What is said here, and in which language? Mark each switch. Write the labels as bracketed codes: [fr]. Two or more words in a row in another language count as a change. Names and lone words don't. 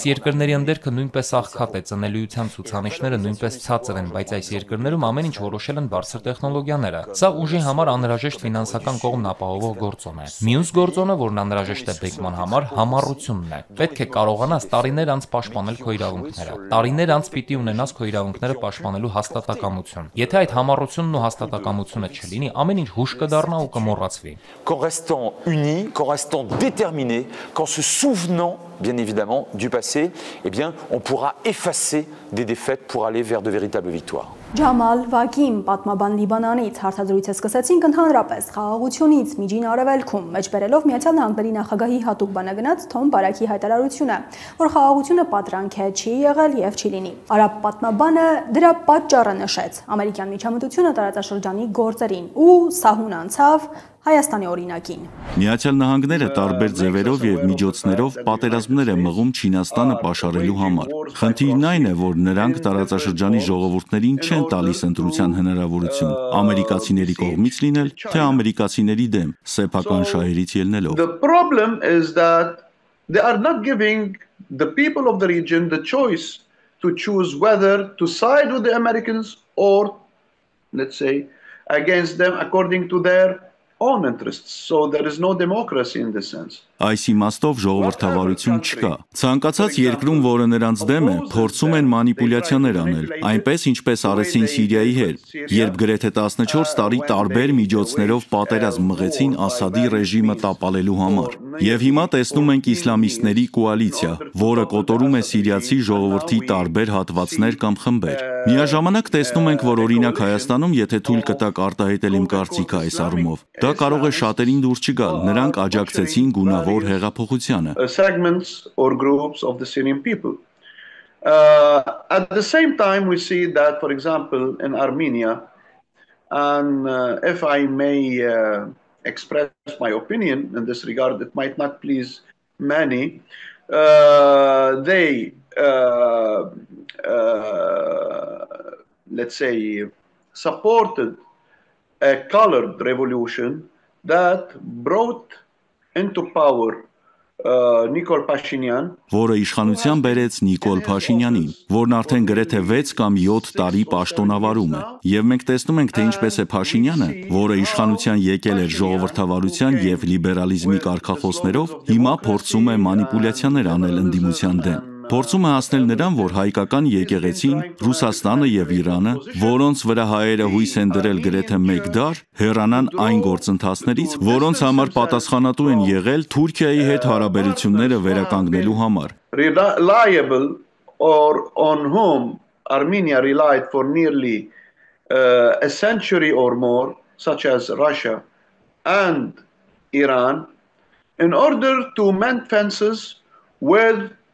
[hy] երկրների ընդերքը նույնպես աղքատ է, ծնելիության ցուցանիշները նույնպես ցածր են, բայց այս երկրներում ամեն ինչ որոշել են բարձր տեխնոլոգիաները։ Սա ուժի համար անհրաժեշտ ֆինանսական կողմն ապահովող գործոն է։ Մյուս գործոնը, որն անհրաժեշտ է բեկման համար, համառությունն է։ Պետք է կարողանաս տարիներ անց պաշտպանել քո իրավունքները։ Տարիներ անց պիտի ունենաս քո իրավունքները պաշտպանելու հաստատակամություն։ Եթե այդ համառությունն ու հաստատակամությունը չլինի, ամեն ինչ հուշ կդառնա ու կմոռացվի։ [fr] Qu'en restant unis, qu'en restant déterminés, qu'en se souvenant bien évidemment du passé, eh bien on pourra effacer des défaites pour aller vers de véritables victoires. [hy] Ջամալ Վակիմ, պատմաբան Լիբանանից, հարցազրույցը սկսեցինք ընդհանրապես խաղաղությունից Միջին Արևելքում, մեջբերելով Միացյալ Նահանգների նախագահի հատուկ բանագնաց Թոմ Բարաքի հայտարարությունը, որ խաղաղությունը պատրանք է, չի եղել եւ չի լինի։ Արաբ պատմաբանը դրա պատճառը նշեց ամերիկյան միջամտությունը տարածաշրջանի գործերին ու սահուն անցավ Հայաստանի օրինակին։ Միացյալ Նահանգները տարբեր ձևերով եւ միջոցներով պատերազմներ է մղում Չինաստանը պաշարելու համար։ Խնդիրն այն է, որ նրանք տարածաշրջանի ժողովուրդներին չեն տալիս ընտրության հնարավորություն ամերիկացիների կողմից լինել, թե ամերիկացիների դեմ սեփական շահերից ելնելով։ [en] The problem is that they are not giving the people of the region the choice to choose whether to side with the Americans or, let's say, against them according to their own interests. So there is no democracy in this sense. [hy] Այս իմաստով ժողովրդավարություն չկա։ Ցանկացած երկրում, որը նրանց դեմ է, փորձում են մանիպուլյացիաներ անել, այնպես ինչպես արեցին Սիրիայի հետ, երբ գրեթե 14 տարի տարբեր միջոցներով պատերազմ մղեցին Ասադի ռեժիմը տապալելու համար։ Եվ հիմա տեսնում ենք իսլամիստների կոալիցիա, որը կոտորում է սիրիացի ժողովրդի տարբեր հատվածներ կամ խմբեր։ Միաժամանակ տեսնում ենք, որ օրինակ Հայաստանում, եթե թույլ կտակ արտահայտել իմ կարծիքը այս առումով, դա կարող է շատերին դուր չգալ, նրանք աջակցեցին գունավոր հեղափոխությանը։ [en] Segments or groups of the Syrian people. At the same time, we see that, for example, in Armenia, and if I may express my opinion in this regard, it might not please many, they, let's say, supported a colored revolution that brought into power Nikol Pashinyan, [hy] որը իշխանության բերեց Նիկոլ Փաշինյանին, որն արդեն գրեթե 6 կամ 7 տարի պաշտոնավարում է։ Եվ մենք տեսնում ենք, թե ինչպես է Փաշինյանը, որը իշխանության եկել էր ժողովրդավարության եւ լիբերալիզմի կարգախոսներով, հիմա փորձում է մանիպուլյացիաներ անել ընդդիմության դեմ։ Փորձում է հասնել նրան, որ հայկական եկեղեցին, Ռուսաստանը եւ Իրանը, որոնց վրա հայերը հույս են դրել գրեթե 1 դար, հեռանան այն գործընթացներից, որոնց համար պատասխանատու են եղել Թուրքիայի հետ հարաբերությունները վերականգնելու համար։ [en] Reliable or on whom Armenia relied for nearly a century or more, such as Russia and Iran, in order to mend fences with